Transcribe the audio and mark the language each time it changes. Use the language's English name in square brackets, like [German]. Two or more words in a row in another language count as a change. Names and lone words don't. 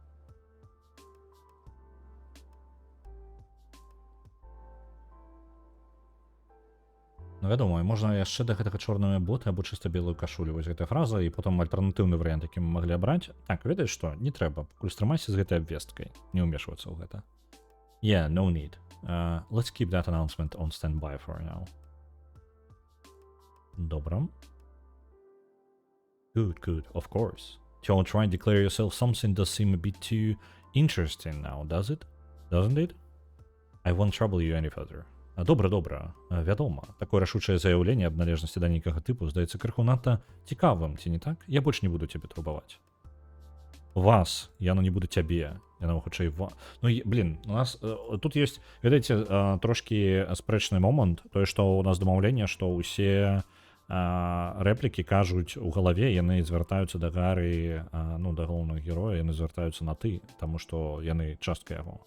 [Belarusian] Ну, вядома, можна яшчэ да гэтага чорныя боты або чыста белую кашулю. Вось гэтая фраза, і потым альтэрнатыўны варыянт, які мы маглі абраць. Так, ведаеш што? Не трэба. Пакуль стрымайся з гэтай абвесткай. Не ўмешвацца ў гэта. [English] Yeah, no need. Let's keep that announcement on standby for now. Добра. Good, of course. To try and declare yourself something does seem a bit too interesting now, does it? Doesn't it? I won't trouble you any further. [Belarusian] Добра. Вядома, такое рашучае заяўленне аб належнасці да нейкага тыпу здаецца крыху надта цікавым, ці не так? Я больш не буду цябе турбаваць. Вас, яно не буду цябе. Яно хутчэй Ну, блин, у нас тут ёсць, ведаеце, трошкі спрэчны момант, тое, што у нас дамаўленне, што ўсе рэплікі кажуць у галаве, яны звяртаюцца да Гары, ну, да галоўнага героя, яны звяртаюцца на ты, таму што яны частка яго.